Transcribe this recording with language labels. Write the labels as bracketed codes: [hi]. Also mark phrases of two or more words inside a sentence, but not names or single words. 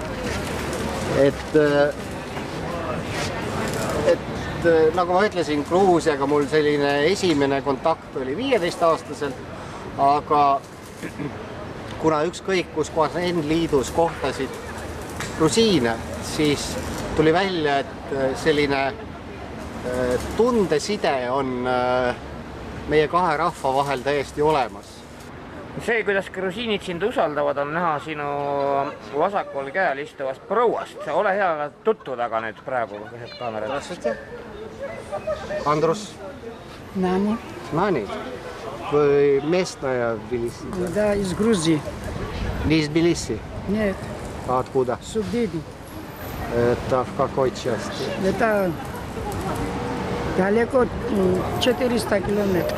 [et] Et nagu ma ütlesin, Gruusiaga mul selline esimene kontakt oli 15-aastaselt, aga kuna ükskõik kus kohas N-liidus kohtasid grusiine, siis tuli välja, et selline tundeside on meie kahe rahva vahel täiesti olemas. See, kuidas grusiinid sind usaldavad, on näha sinu vasakul käel istuvast prouast. Ole hea tutvuda aga nüüd praegu kaamerad. [ru] Здравствуйте. Андрус. Нани. Nani. Вы местная в Тбилиси? Да, из Грузии. Не из Тбилиси? Нет, А откуда? Судиди. Это в какой части? Это далеко 400 километров.